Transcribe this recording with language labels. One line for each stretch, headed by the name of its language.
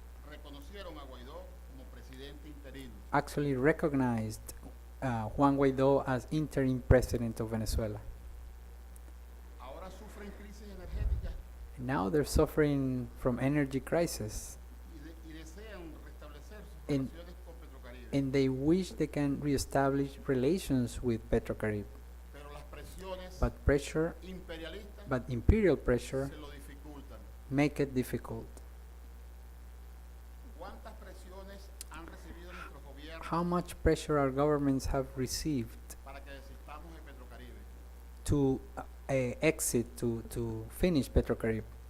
Spanish: reconocieron a Guaidó como presidente interino.
English: actually recognized Juan Guaidó as interim president of Venezuela.
Spanish: Ahora sufren crisis energéticas
English: Now they're suffering from energy crisis,
Spanish: y desean restablecer sus En- relaciones con Petrocaribe.
English: and they wish they can reestablish relations with Petrocaribe.
Spanish: Pero las presiones
English: But pressure,
Spanish: imperialistas
English: but imperial pressure
Spanish: se lo dificultan.
English: make it difficult.
Spanish: ¿Cuántas presiones han recibido nuestros gobiernos
English: How much pressure our governments have received
Spanish: para que desistamos de Petrocaribe?
English: to exit, to finish Petrocaribe?